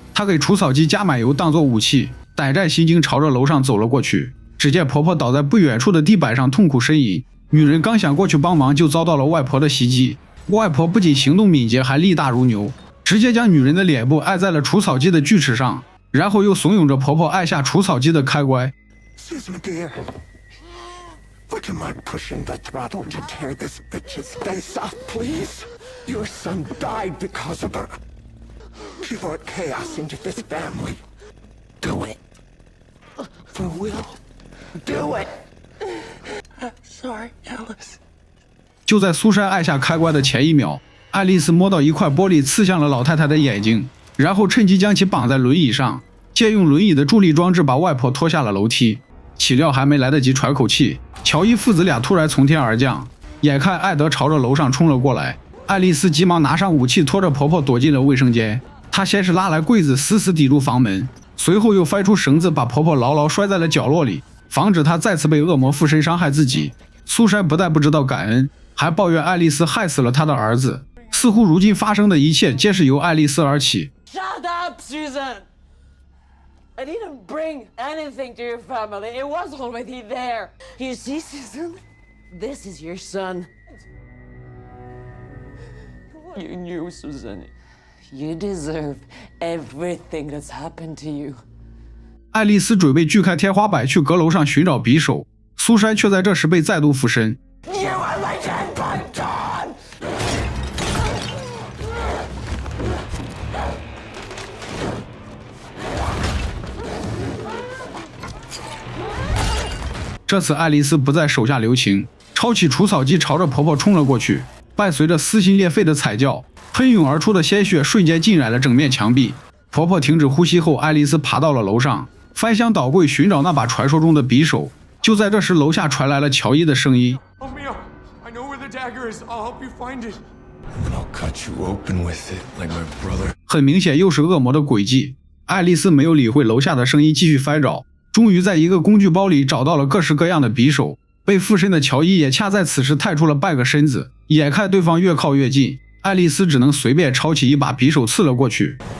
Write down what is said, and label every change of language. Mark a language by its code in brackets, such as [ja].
[zh] 她給除草機加滿油當作武器，膽戰心驚朝着樓上走了過去。只見婆婆倒在不遠處的地板上痛苦呻吟，女人剛想過去幫忙，就遭到了外婆的襲擊。外婆不僅行動敏捷，還力大如牛，直接將女人的臉部按在了除草機的鋸齒上，然後又慫恿着婆婆按下除草機的開關。 [en] Susan, dear, would you mind pushing the throttle to tear this bitch's face off, please? Your son died because of her. She brought chaos into this family. Do it. For Will. Do it. Sorry, Alice. [zh] 就在蘇珊按下開關的前一秒，愛麗絲摸到一塊玻璃刺向了老太太的眼睛，然後趁機將其綁在輪椅上，借用輪椅的助力裝置把外婆拖下了樓梯。豈料還沒來得及喘口氣，喬伊父子倆突然從天而降，眼看艾德朝着樓上衝了過來，愛麗絲急忙拿上武器，拖着婆婆躲進了衛生間。她先是拉來櫃子死死抵住房門，隨後又翻出繩子把婆婆牢牢摔在了角落裡，防止她再次被惡魔附身傷害自己。蘇珊不但不知道感恩，還抱怨愛麗絲害死了她的兒子，似乎如今發生的一切皆是由愛麗絲而起。 [en] Shut up, Susan! I didn't bring anything to your family. It was already there. You see, Susan? This is your son. You knew, Susan. You deserve everything that's happened to you. [zh] 爱麗絲準備鋸開天花板去閣樓上尋找匕首，蘇珊卻在這時被再度附身。 [en] You are my dead Python! [zh] 這次愛麗絲不再手下留情，抄起除草機朝着婆婆衝了過去，伴隨着撕心裂肺的慘叫，噴湧而出的鮮血瞬間浸染了整面牆壁。婆婆停止呼吸後，愛麗絲爬到了樓上，翻箱倒櫃尋找那把傳說中的匕首。就在這時，樓下傳來了喬伊的聲音 [en] Help me up. I know where the dagger is. I'll help you find it. And I'll cut you open with it like my brother. [zh] 很明顯又是惡魔的詭計。愛麗絲沒有理會樓下的聲音，繼續翻找，終於在一個工具包裡找到了各式各樣的匕首。被附身的喬伊也恰在此時探出了半個身子，眼看對方越靠越近，愛麗絲只能隨便抄起一把匕首刺了過去。